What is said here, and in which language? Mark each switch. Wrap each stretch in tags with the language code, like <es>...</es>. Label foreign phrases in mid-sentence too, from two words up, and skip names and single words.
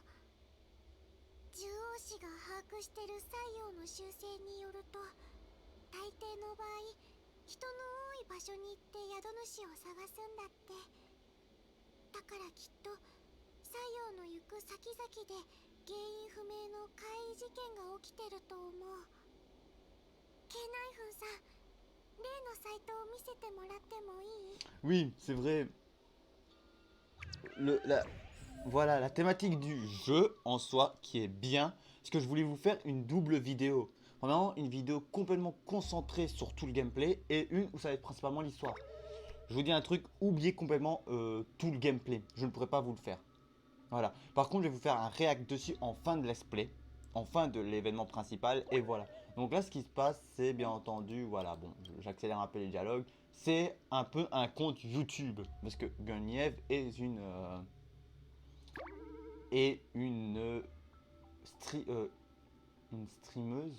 <ja>獣王子が把握してる西洋の習性によると大抵の場合人の多い場所に行って宿主を探すんだって。だからきっと西洋の行く先々で原因不明の怪異事件が起きてると思う。Kナイフンさん、例のサイトを見せてもらってもいい？</ja> <fr>Oui, c'est vrai. Voilà, la thématique du jeu en soi qui est bien. Parce que je voulais vous faire une double vidéo. Premièrement, une vidéo complètement concentrée sur tout le gameplay. Et une où ça va être principalement l'histoire. Je vous dis un truc, oubliez complètement tout le gameplay. Je ne pourrai pas vous le faire. Voilà. Par contre, je vais vous faire un react dessus en fin de</fr> <en>let's play.</en> <fr>En fin de l'événement principal. Et voilà. Donc là, ce qui se passe, c'est bien entendu, voilà, bon, j'accélère un peu les dialogues. C'est un peu un compte YouTube. Parce que Guniev est une streameuse.</fr>